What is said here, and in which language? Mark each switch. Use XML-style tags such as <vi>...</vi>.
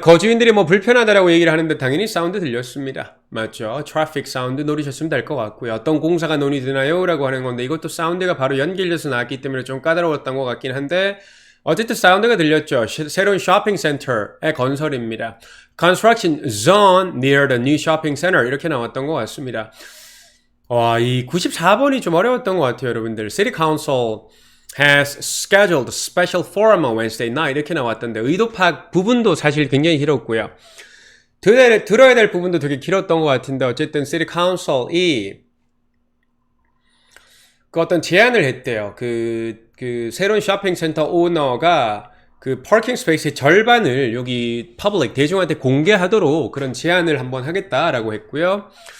<ko>거주인들이 뭐 불편하다라고 얘기를 하는데 당연히 사운드 들렸습니다. 맞죠? 트래픽 사운드 노리셨으면 될 것 같고요. 어떤 공사가 논의되나요? 라고 하는 건데 이것도 사운드가 바로 연결돼서 나왔기 때문에 좀 까다로웠던 것 같긴 한데 어쨌든 사운드가 들렸죠. 새로운 쇼핑센터의 건설입니다.</ko> <en>Construction zone near the new shopping center</en> <ko>이렇게 나왔던 것 같습니다. 와, 이 94번이 좀 어려웠던 것 같아요, 여러분들.</ko> <en>City Council has scheduled a special forum on Wednesday night</en> <ko>이렇게 나왔던데 의도 파악 부분도 사실 굉장히 길었고요. 들어야 될 부분도 되게 길었던 것 같은데 어쨌든 City Council이 그 어떤 제안을 했대요. 그 새로운 쇼핑센터 오너가 그 파킹 스페이스의 절반을 여기 퍼블릭 대중한테 공개하도록 그런 제안을 한번 하겠다라고 했고요.</ko>